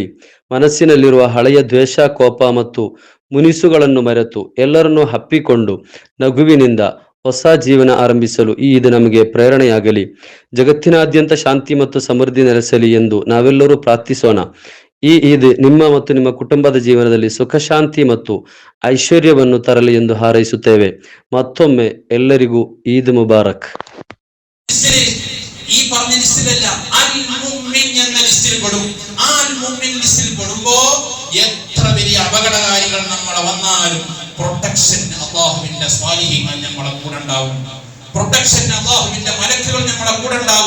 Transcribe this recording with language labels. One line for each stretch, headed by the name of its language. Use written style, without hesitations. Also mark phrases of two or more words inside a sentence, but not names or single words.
Kannada: ಮನಸ್ಸಿನಲ್ಲಿರುವ ಹಳೆಯ ದ್ವೇಷ, ಕೋಪ ಮತ್ತು ಮುನಿಸುಗಳನ್ನು ಮರೆತು ಎಲ್ಲರನ್ನೂ ಹಪ್ಪಿಕೊಂಡು ನಗುವಿನಿಂದ ಹೊಸ ಜೀವನ ಆರಂಭಿಸಲು ಈ ಈದ್ ನಮಗೆ ಪ್ರೇರಣೆಯಾಗಲಿ. ಜಗತ್ತಿನಾದ್ಯಂತ ಶಾಂತಿ ಮತ್ತು ಸಮೃದ್ಧಿ ನೆಲೆಸಲಿ ಎಂದು ನಾವೆಲ್ಲರೂ ಪ್ರಾರ್ಥಿಸೋಣ. ಈ ಈದ್ ನಿಮ್ಮ ಮತ್ತು ನಿಮ್ಮ ಕುಟುಂಬದ ಜೀವನದಲ್ಲಿ ಸುಖ, ಶಾಂತಿ ಮತ್ತು ಐಶ್ವರ್ಯವನ್ನು ತರಲಿ ಎಂದು ಹಾರೈಸುತ್ತೇವೆ. ಮತ್ತೊಮ್ಮೆ ಎಲ್ಲರಿಗೂ
Arabic: عيد مبارك.
Malayalam: ഈ പറഞ്ഞ ലിസ്റ്റിലല്ല,
Arabic: المؤمن
Malayalam: എന്ന ലിസ്റ്റിൽ പെടും. ആ
Arabic: المؤمن
Malayalam: ലിസ്റ്റിൽ പെടുമ്പോ എത്ര വലിയ അപകടകാരികൾ നമ്മളെ വന്നാലും പ്രൊട്ടക്ഷൻ അല്ലാഹുവിന്റെ സ്വാലിഹീങ്ങൾ നമ്മളെ കൂടെ ഉണ്ടാവും. പ്രൊട്ടക്ഷൻ അല്ലാഹുവിന്റെ മലക്കുകൾ നമ്മളെ കൂടെ ഉണ്ടാവും.